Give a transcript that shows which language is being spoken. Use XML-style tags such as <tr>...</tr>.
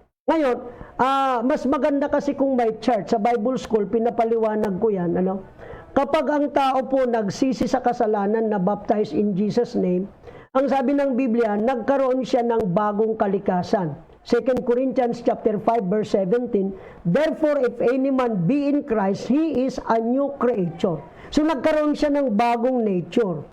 <tl>Ngayon, mas maganda kasi kung may church, sa Bible School, pinapaliwanag ko yan, kapag ang tao po nagsisi sa kasalanan na baptized in Jesus' name, ang sabi ng Biblia, nagkaroon siya ng bagong kalikasan.</tl> <en>2 Corinthians chapter 5 verse 17, therefore if any man be in Christ, he is a new creature.</en> <tl>So nagkaroon siya ng bagong nature.</tl>